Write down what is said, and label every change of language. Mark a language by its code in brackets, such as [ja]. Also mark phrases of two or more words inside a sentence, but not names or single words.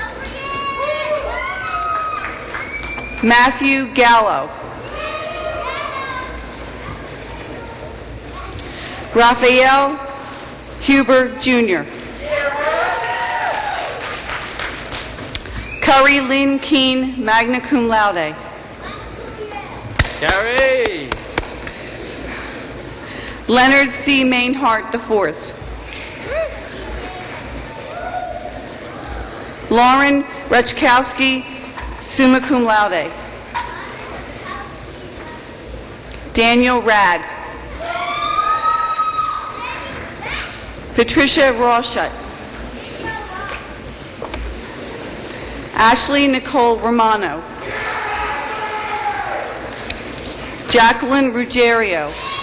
[en] Matthew Gallo. Raphael Huber Jr. Curry Lynn Keene, [la] magna cum laude. [en] Gary! Leonard C. Mainhart IV. Lauren Rechkowski, [la] summa cum laude. [en] Daniel Rad. Patricia Rawshut. Ashley Nicole Romano. Jacqueline Ruggiero.